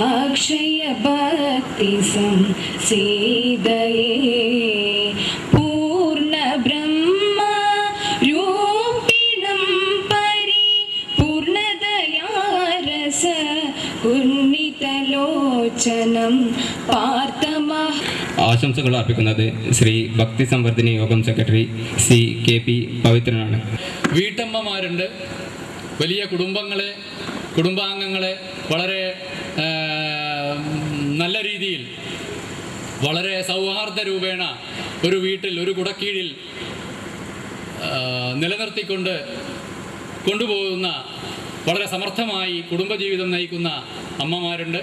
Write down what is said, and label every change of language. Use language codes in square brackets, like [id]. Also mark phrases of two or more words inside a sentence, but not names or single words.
[sa] अक्षय भक्ति संसीदये पूर्ण ब्रह्म रूपिणं परिपूर्णदया रस उन्नीतलोचनं पार्थमः [ml] ആശംസകൾ അർപ്പിക്കുന്നത് ശ്രീ ഭക്തി സംവർദ്ധിനി യോഗം സെക്രട്ടറി സി കെ പി പവിത്രനാണ്. വീട്ടമ്മമാരുണ്ട്, വലിയ കുടുംബാംഗങ്ങളെ വളരെ നല്ല രീതിയിൽ വളരെ സൗഹാർദ്ദ രൂപേണ ഒരു വീട്ടിൽ ഒരു കുടക്കീഴിൽ നിലനിർത്തിക്കൊണ്ട് കൊണ്ടുപോകുന്ന വളരെ സമർത്ഥമായി കുടുംബജീവിതം നയിക്കുന്ന അമ്മമാരുണ്ട്.